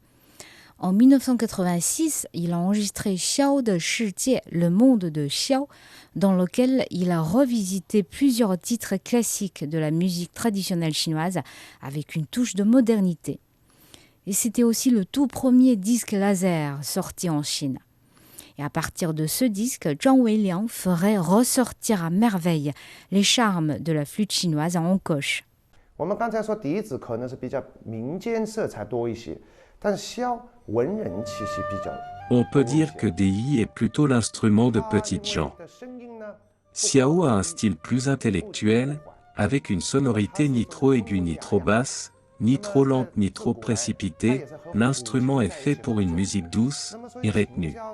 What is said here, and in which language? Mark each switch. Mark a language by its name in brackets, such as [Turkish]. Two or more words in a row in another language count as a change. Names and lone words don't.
[French] En 1986, il a enregistré Xiao de Shijie, le monde de Xiao, dans lequel il a revisité plusieurs titres classiques de la musique traditionnelle chinoise avec une touche de modernité. Et c'était aussi le tout premier disque laser sorti en Chine. Et à partir de ce disque, Zhang Weiliang ferait ressortir à merveille les charmes de la flûte chinoise en encoche. [Chinese] 我们刚才说笛子可能是比较民间色彩多一些，但是箫文人气息比较。 [French] On peut dire que Dei est plutôt l'instrument de petites gens. Xiao a un style plus intellectuel, avec une sonorité ni trop aiguë ni trop basse, ni trop lente ni trop précipitée. L'instrument est fait pour une musique douce et retenue.